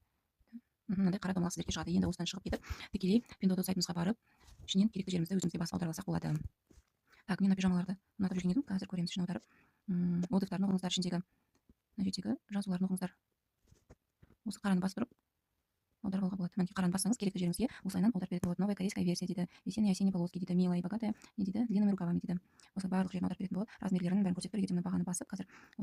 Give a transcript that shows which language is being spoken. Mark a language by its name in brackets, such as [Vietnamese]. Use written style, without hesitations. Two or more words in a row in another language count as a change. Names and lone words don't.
[Kazakh] Мынандай қара домалақ сіздерге шығады. Енді осыдан шығып кетіп, тікелей Pinduoduo сайтымызға барып, ішінен керекті жерімізді өзімізге басып аудара алсақ болады. Так, мен пижамаларды ұнатып жүрген едім. Қазір көреміз ішін аударып. Отзывтарын оқыңыздар, ішіндегі мына жердегі жазуларын оқыңыздар. Осы қараны басып тұрып аударып алуға болады. Мінекей қараны бассаңыз керекті жерімізге осылайынан аударып беретін болады. [Russian] Новая корейская версия дейді. Весенние осенние полоски дейді. Милая и богатая не дейді. Длинными рукавами [Kazakh] дейді. Осы барлық жерін аударып беретін болады. Размерлерінің бәрін көрсетіп тұр. Егер де мына бағаны басып қазір осы